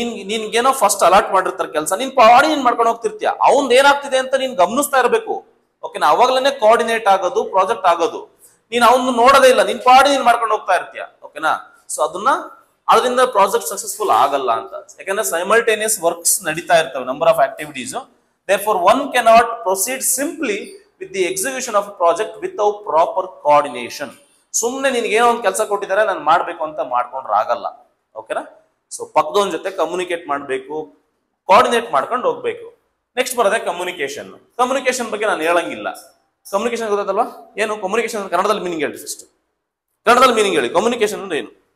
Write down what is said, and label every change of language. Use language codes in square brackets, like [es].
[kn] ನಿನ್ಗೇನೋ first allot ಮಾಡಿರ್ತಾರೆ ಕೆಲಸ, ನಿನ್ ಪಾಡಿ ನೀನ್ ಮಾಡ್ಕೊಂಡು ಹೋಗ್ತಿರ್ತೀಯ, ಅವ್ನ್ ಏನಾಗ್ತಿದೆ ಅಂತ ನೀನ್ ಗಮನಿಸ್ತಾ ಇರಬೇಕು. ಓಕೆನಾ? ಅವಾಗ್ಲೇನೆ ಕೋಆರ್ಡಿನೇಟ್ ಆಗೋದು, ಪ್ರಾಜೆಕ್ಟ್ ಆಗೋದು. ನೀನ್ ಅವ್ನು ನೋಡೋದೇ ಇಲ್ಲ, ನಿನ್ ಪಾಡಿ ನೀನ್ ಮಾಡ್ಕೊಂಡು ಹೋಗ್ತಾ ಇರ್ತೀಯ. ಓಕೆನಾ? ಸೊ ಅದರಿಂದ ಪ್ರಾಜೆಕ್ಟ್ ಸಕ್ಸಸ್ಫುಲ್ ಆಗಲ್ಲ ಅಂತ. ಯಾಕಂದ್ರೆ ಸೈಮಲ್ಟೇನಿಯಸ್ ವರ್ಕ್ಸ್ ನಡೀತಾ ಇರ್ತವೆ, number of activities. [en] Therefore, one cannot proceed simply with the execution of a project without proper coordination. [kn] ಸುಮ್ಮನೆ ನಿನ್ಗೆ ಏನೋ ಒಂದು ಕೆಲಸ ಕೊಟ್ಟಿದ್ದಾರೆ, ನಾನು ಮಾಡ್ಬೇಕು ಅಂತ ಮಾಡ್ಕೊಂಡ್ರೆ ಆಗಲ್ಲ. ಓಕೆನಾ? ಸೊ ಪಕ್ಕದವನ ಜೊತೆ ಕಮ್ಯುನಿಕೇಟ್ ಮಾಡಬೇಕು, ಕೋಆರ್ಡಿನೇಟ್ ಮಾಡ್ಕೊಂಡು ಹೋಗ್ಬೇಕು. ನೆಕ್ಸ್ಟ್ ಬರೋದೇ ಕಮ್ಯುನಿಕೇಶನ್. ಕಮ್ಯುನಿಕೇಶನ್ ಬಗ್ಗೆ ನಾನು ಹೇಳಂಗಿಲ್ಲ. ಕಮ್ಯುನಿಕೇಶನ್ ಗೊತ್ತಲ್ವಾ? ಏನು ಕಮ್ಯುನಿಕೇಶನ್? ಕನ್ನಡದಲ್ಲಿ ಮೀನಿಂಗ್ ಹೇಳಿ ಫಸ್ಟ್. ಕನ್ನಡದಲ್ಲಿ ಮೀನಿಂಗ್ ಹೇಳಿ. ಕಮ್ಯುನಿಕೇಶನ್ ಅಂದ್ರೆ ಏನು?